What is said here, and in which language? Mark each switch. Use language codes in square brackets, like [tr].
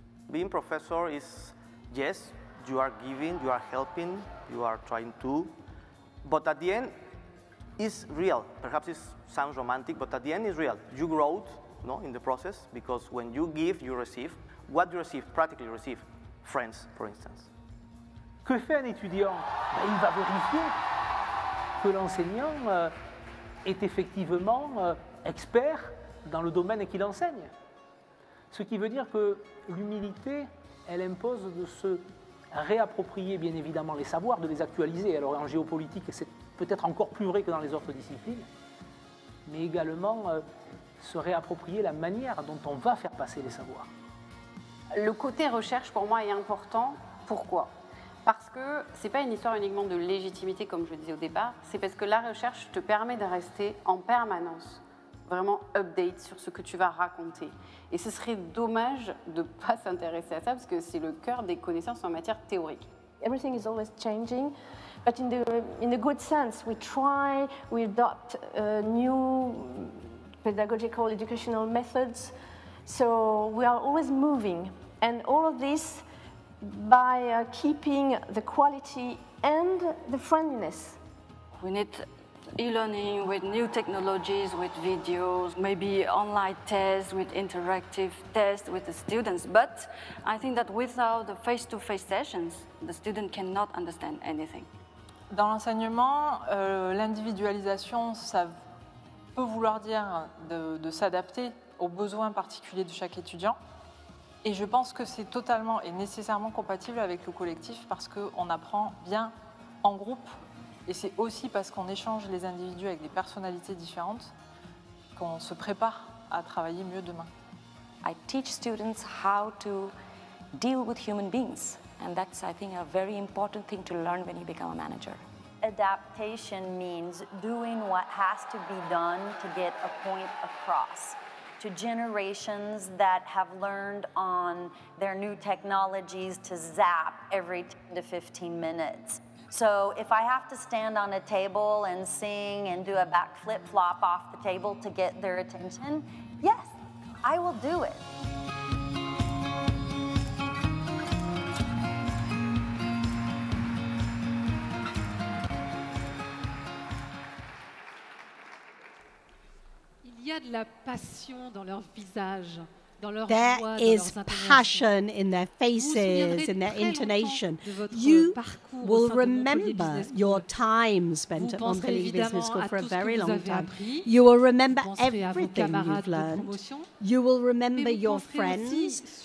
[en] Being professor is, yes, you are giving, you are helping, you are trying to, but at the end, it's real. Perhaps it sounds romantic, but at the end it's real. You grow, in the process, because when you give, you receive. What you receive, practically you receive friends, for instance. [fr] Que fait un étudiant? Il va vérifier que l'enseignant est effectivement expert dans le domaine qu'il enseigne. Ce qui veut dire que l'humilité, elle impose de se réapproprier bien évidemment les savoirs, de les actualiser. Alors en géopolitique, c'est peut-être encore plus vrai que dans les autres disciplines, mais également se réapproprier la manière dont on va faire passer les savoirs. Le côté recherche pour moi est important. Pourquoi? Parce que ce n'est pas une histoire uniquement de légitimité comme je le disais au départ, c'est parce que la recherche te permet de rester en permanence vraiment update sur ce que tu vas raconter. Et ce serait dommage de ne pas s'intéresser à ça parce que c'est le cœur des connaissances en matière théorique. [en] Everything is always changing, but in the good sense, we adopt new pedagogical, educational methods. So we are always moving, and all of this by keeping the quality and the friendliness. We need e-learning with new technologies, with videos, maybe online tests, with interactive tests with the students. But I think that without the face-to-face sessions, the student cannot understand anything. [fr] Dans l'enseignement, l'individualisation, ça peut vouloir dire de s'adapter aux besoins particuliers de chaque étudiant. Et je pense que c'est totalement et nécessairement compatible avec le collectif parce qu'on apprend bien en groupe. Et c'est aussi parce qu'on échange les individus avec des personnalités différentes qu'on se prépare à travailler mieux demain. [en] I teach students how to deal with human beings. And that's, I think, a very important thing to learn when you become a manager. Adaptation means doing what has to be done to get a point across to generations that have learned on their new technologies to zap every 10 to 15 minutes. So if I have to stand on a table and sing and do a back flip-flop off the table to get their attention, yes, I will do it. [fr] Il y a de la passion dans leur visage, dans leur [en] There [fr] voix, dans [en] is [fr] leurs intonations. [en] passion in their faces, in their intonation. You will remember your time spent at Montpellier Business School for a very long time. You will remember everything you've learned. You will remember your friends.